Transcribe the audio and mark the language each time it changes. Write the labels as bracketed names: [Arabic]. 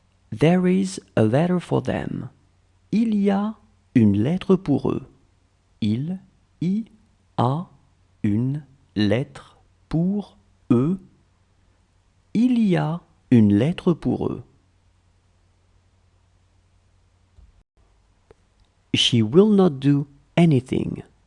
[English] There is a letter for them. [French] Il y a une lettre pour eux. Il y a une lettre pour eux. Il y a une lettre pour eux. [English] She will not do anything.